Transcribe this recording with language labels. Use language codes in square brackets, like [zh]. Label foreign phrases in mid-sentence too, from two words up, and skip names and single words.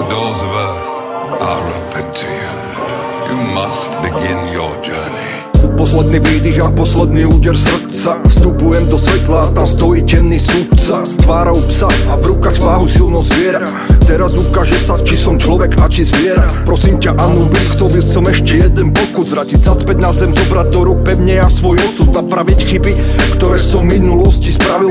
[en] animals of earth are open to you. You must begin your journey. [sk] Posledný výdych a posledný úder srdca. Vstupujem do svetla a tam stojí temný sudca s tvárou psa a v rukách váhu silno zviera. Teraz ukáže sa, či som človek a či zviera. Prosím ťa, Anubis, chcel by som ešte jeden pokus vrátiť sa späť na zem, zobrať do rúk pevne a svoj osud, napraviť chyby, ktoré som v minulosti spravil.